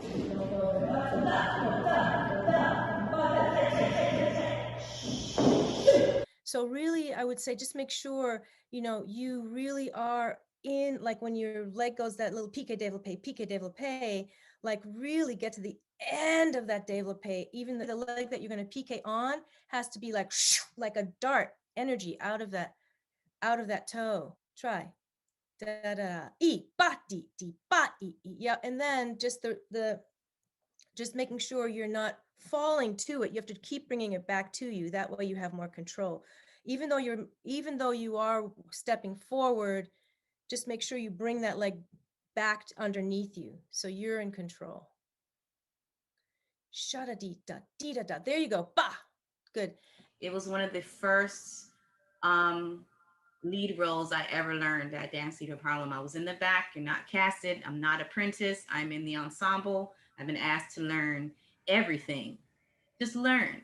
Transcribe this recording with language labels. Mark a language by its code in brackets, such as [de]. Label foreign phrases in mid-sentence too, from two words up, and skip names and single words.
[en] Don't go so really, I would say just make sure, you really are in, like when your leg goes that little [fr] pique développé, [en] like really get to the end of that développé. Even the leg that you're going to pique on has to be like a dart energy out of that toe. Try. Da da e ba di ba e. Yeah, and then just just making sure you're not falling to it. You have to keep bringing it back to you. That way you have more control. Even though you are stepping forward, just make sure you bring that leg backed underneath you. So you're in control. Sha-da-dee-da-dee-da-da. There you go. Bah! Good. It was one of the first lead roles I ever learned at Dance Theatre of Harlem. I was in the back. You're not casted. I'm not apprentice. I'm in the ensemble. I've been asked to learn everything. Just learn.